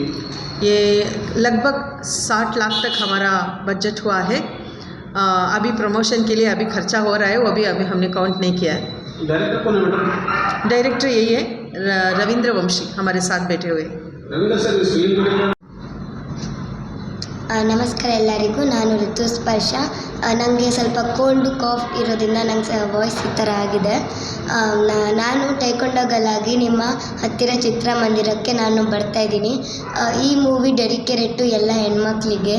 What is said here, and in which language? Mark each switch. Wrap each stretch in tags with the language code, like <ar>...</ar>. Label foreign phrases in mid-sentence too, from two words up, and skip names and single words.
<hi>ये लगभग 60 लाख तक हमारा बजट हुआ है। अभी प्रमोशन के लिए अभी खर्चा हो रहा है, वो अभी हमने काउंट नहीं किया है। डायरेक्टर कौन है मैडम? डायरेक्टर यही है, रविंद्र वंशी हमारे साथ बैठे हुए। रविंद्र सर, इस फिल्म को</hi> <kn>ನಮಸ್ಕಾರ ಎಲ್ಲರಿಗೂ. ನಾನು ಋತುಸ್ಪರ್ಶ. ನನಗೆ ಸ್ವಲ್ಪ</kn> <en>cold cough</en> <kn>ಇರೋದ್ರಿಂದ ನಂಗೆ ವಾಯ್ಸ್ ಈ ಥರ ಆಗಿದೆ. ನಾನು</kn> <en>taekwondo girl</en> <kn>ಆಗಿ ನಿಮ್ಮ ಹತ್ತಿರ ಚಿತ್ರಮಂದಿರಕ್ಕೆ ನಾನು ಬರ್ತಾಯಿದ್ದೀನಿ. ಈ ಮೂವಿ</kn> <en>dedicated to</en> <kn>ಎಲ್ಲ ಹೆಣ್ಮಕ್ಳಿಗೆ.</kn>